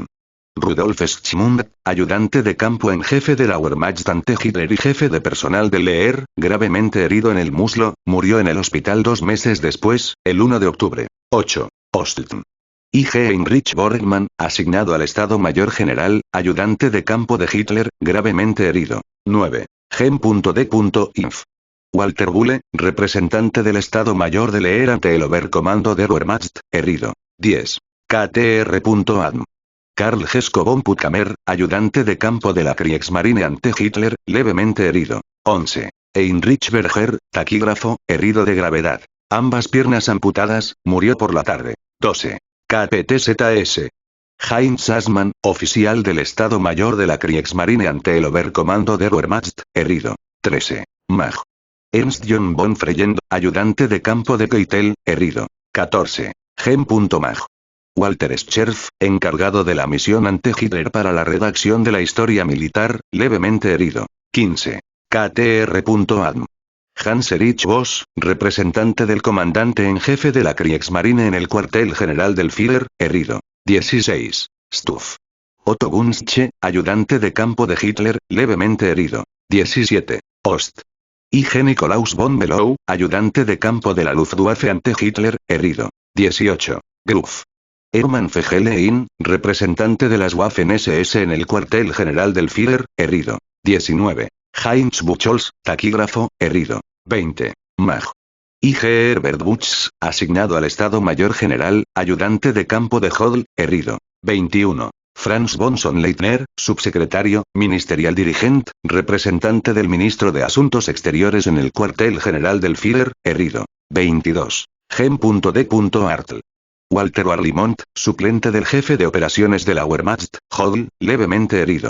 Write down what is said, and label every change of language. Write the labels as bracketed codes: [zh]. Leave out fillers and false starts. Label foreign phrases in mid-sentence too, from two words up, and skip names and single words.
[es] Rudolf Schmund, ayudante de campo en jefe de la Wehrmacht ante Hitler y jefe de personal del Heer, gravemente herido en el muslo, murió en el hospital 2 meses después, el 1 de octubre. 8. Osteln. I.G. Heinrich Borgmann, asignado al Estado Mayor General, ayudante de campo de Hitler, gravemente herido. 9. Gen.d.inf. Walter Bulle, representante del Estado Mayor del Heer ante el Oberkommando der Wehrmacht, herido. 10. KTR.adm. Karl Gesco von Puttkamer, ayudante de campo de la Kriegsmarine ante Hitler, levemente herido. 11. Heinrich Berger, taquígrafo, herido de gravedad. Ambas piernas amputadas, murió por la tarde. 12. KPTZS. Heinz Assmann, oficial del Estado Mayor de la Kriegsmarine ante el Oberkommando der Wehrmacht, herido. 13. Mag. Ernst John von Freyend, ayudante de campo de Keitel, herido. 14. Gen.mag. Walter Scherf, encargado de la misión ante Hitler para la redacción de la historia militar, levemente herido. 15. KTR.adm. Hans-Erich Voss, representante del comandante en jefe de la Kriegsmarine en el cuartel general del Führer, herido. 16. Stuff. Otto Gunzsche, ayudante de campo de Hitler, levemente herido. 17. Ost. I.G. Nikolaus von Below, ayudante de campo de la Luftwaffe ante Hitler, herido. 18. Gruff. Hermann Fegelein, representante de las Waffen-SS en el cuartel general del Führer, herido. 19. Heinz Buchholz, taquígrafo, herido. 20. Mag. I.G. Herbert Buchs, asignado al Estado Mayor General, ayudante de campo de Hodl, herido. 21. Franz von Sonnleitner, subsecretario, ministerial dirigente, representante del ministro de Asuntos Exteriores en el cuartel general del Führer, herido. 22. Gen.d.artl. Walter Warlimont, suplente del jefe de operaciones de la Wehrmacht, Hodl, levemente herido.